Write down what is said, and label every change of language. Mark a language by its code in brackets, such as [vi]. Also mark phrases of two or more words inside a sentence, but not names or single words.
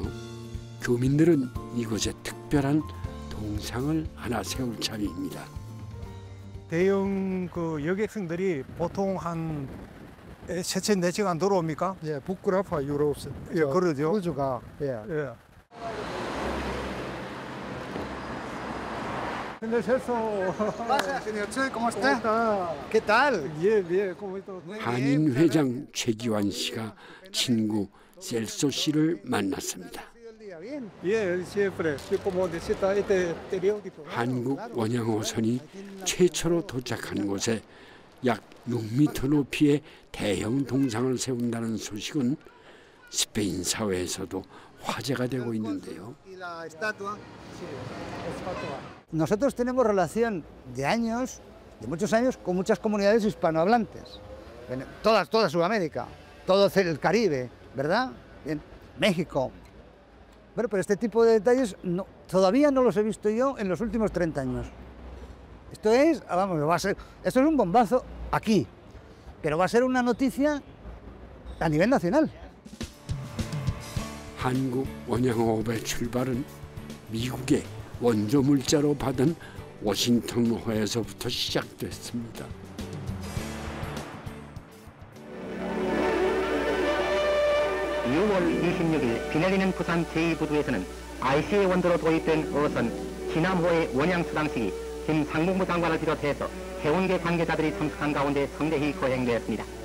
[ko] 교민들은 이곳에 특별한 동상을 하나 세울 참입니다. 대형 그 여객선들이 보통 한 3, 4시간 들어옵니까? 예, 북구라파 유럽. 예, 그러죠. 크루즈가 예. 예. [es] Señor Celso. Pasa, señor Che, ¿cómo está? ¿Qué tal? Bien, bien, ¿cómo está? [ko] 한인 회장 최기환 씨가 친구 셀소 씨를 만났습니다. [es] Bien, siempre. Como decía este periódico. [ko] 한국 원양어선이 최초로 도착한 곳에 약 6m 높이의 대형 동상을 세운다는 소식은 스페인 사회에서도 화제가 되고 있는데요. [es] Nosotros tenemos relación de años, de muchos años, con muchas comunidades hispanohablantes. Toda Sudamérica, todo el Caribe, ¿verdad? En México. Bueno, pero este tipo de detalles todavía no los he visto yo en los últimos 30 años. Esto es, vamos, esto es un bombazo aquí, pero va a ser una noticia a nivel nacional. [ko] 한국 원양어업의 출발은 미국의 원조 물자로 받은 워싱턴호에서부터 시작됐습니다. (6월 26일) 비 내리는 부산 제2부두에서는 IC의 원조로 도입된 어선 진암호의 원양 수상식이 김 상무부 장관을 비롯해서 해운계 관계자들이 참석한 가운데 성대히 거행되었습니다.